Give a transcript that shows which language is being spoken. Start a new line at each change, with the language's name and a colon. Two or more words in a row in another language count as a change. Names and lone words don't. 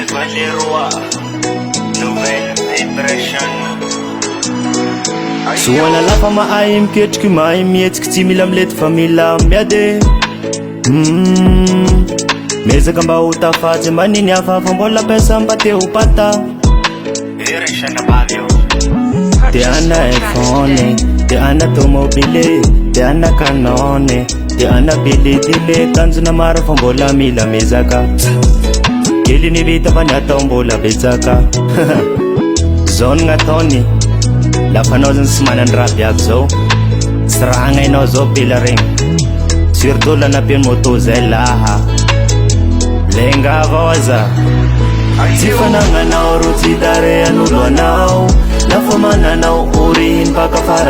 French: Leroy, nouvelle vibration.
Malagasy: Soana lafa mahay miketriky mahay mihetsiky tsy mila milety fa mila miady mezaka mba ho tafatsy maniny hafahafa mbola pesa mba te ho pata te ana iPhone, te ana tomobile, te ana Canon, te ana bilidile tanjona maro fa mbola mila mezaka kely ny vita fa ny atao mbola betsaka zao ny gn'ataony lafa anao zany sy manany raha biaby zao sy raha agnainao zao pila regny surtout la napiany moto zay laha lenga avao aza tsy fanagnanao ro tsy darean'olo anao lafa mananao orihiny baka fara